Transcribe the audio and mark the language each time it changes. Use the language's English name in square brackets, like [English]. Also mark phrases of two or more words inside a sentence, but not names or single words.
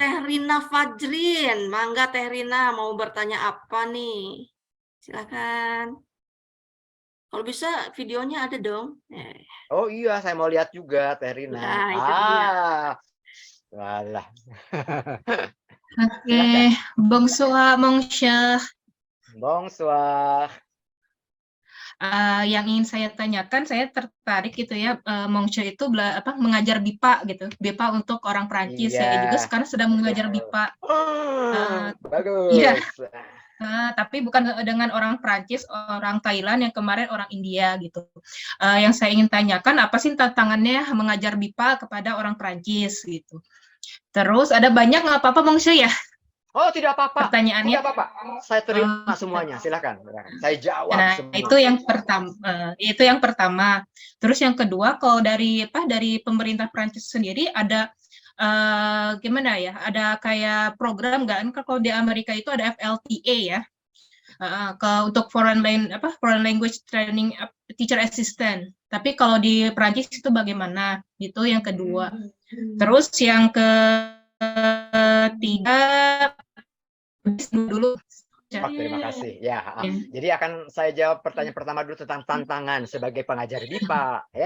[Indonesian] Teh Rina Fajrin, mangga Teh Rina mau bertanya apa nih? Silakan. Kalau bisa videonya ada dong. Oh iya, saya mau lihat juga Teh Rina. Nah, itu dia. Walah. Oke, [French] bonsoir, mon cher. Bonsoir. [Indonesian] Yang ingin saya tanyakan, saya tertarik gitu ya, [French] mon cher [Indonesian] itu mengajar BIPA gitu, BIPA untuk orang Perancis. Saya juga Iya. sekarang sedang mengajar BIPA. Bagus. Iya. Tapi bukan dengan orang Perancis, orang Thailand, yang kemarin orang India gitu. Yang saya ingin tanyakan, apa sih tantangannya mengajar BIPA kepada orang Perancis gitu. Terus ada banyak nggak apa-apa, Monsieur ya? Oh, tidak apa-apa. Pertanyaannya. Tidak apa-apa. Saya terima semuanya. Silakan. Saya jawab semua. Itu yang pertama. Terus yang kedua, kalau dari pemerintah Perancis sendiri ada gimana ya? Ada kayak program nggak? Kalau di Amerika itu ada FLTA ya, untuk [English] foreign language training teacher assistant. [Indonesian] Tapi kalau di Perancis itu bagaimana? Itu yang kedua. Terus yang ketiga dulu. Terima kasih. Ya, jadi akan saya jawab pertanyaan pertama dulu tentang tantangan sebagai pengajar BIPA ya.